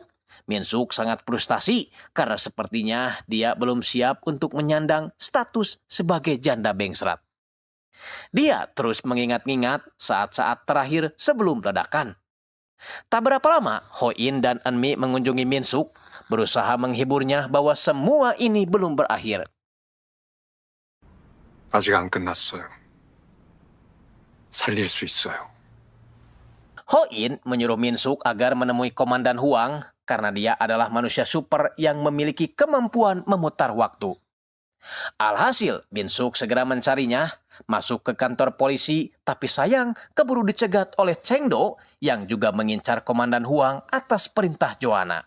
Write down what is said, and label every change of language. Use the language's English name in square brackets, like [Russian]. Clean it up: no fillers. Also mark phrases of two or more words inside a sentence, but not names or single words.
[Indonesian] Minsuk sangat frustasi karena sepertinya dia belum siap untuk menyandang status sebagai janda bengsrat. Dia terus mengingat-ingat saat-saat terakhir sebelum ledakan. Tak berapa lama, Ho-in dan Eunmi mengunjungi Minsuk, berusaha menghiburnya bahwa semua ini belum berakhir. [Korean] 아직 안 끝났어요. 살릴 수 있어요. [Indonesian] Ho-in menyuruh Minsuk agar menemui Komandan Huang karena dia adalah manusia super yang memiliki kemampuan memutar waktu. Alhasil, Minsuk segera mencarinya, masuk ke kantor polisi, tapi sayang keburu dicegat oleh Cheng Do yang juga mengincar Komandan Huang atas perintah Joanna.